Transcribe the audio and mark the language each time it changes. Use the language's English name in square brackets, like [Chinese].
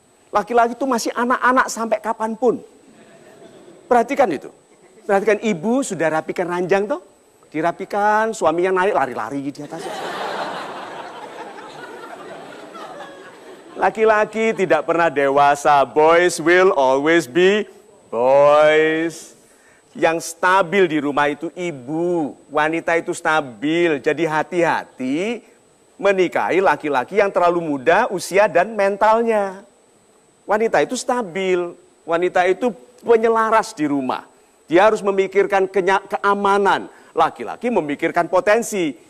[Indonesian] Laki-laki itu masih anak-anak sampai kapanpun. Perhatikan itu. Perhatikan ibu sudah rapikan ranjang tuh. Dirapikan, suaminya naik lari-lari di atas. Laki-laki tidak pernah dewasa. [English] Boys will always be boys. [Indonesian] Yang stabil di rumah itu ibu. Wanita itu stabil. Jadi hati-hati menikahi laki-laki yang terlalu muda usia dan mentalnya. Wanita itu stabil. Wanita itu penyelaras di rumah. Dia harus memikirkan keamanan. Laki-laki memikirkan potensi.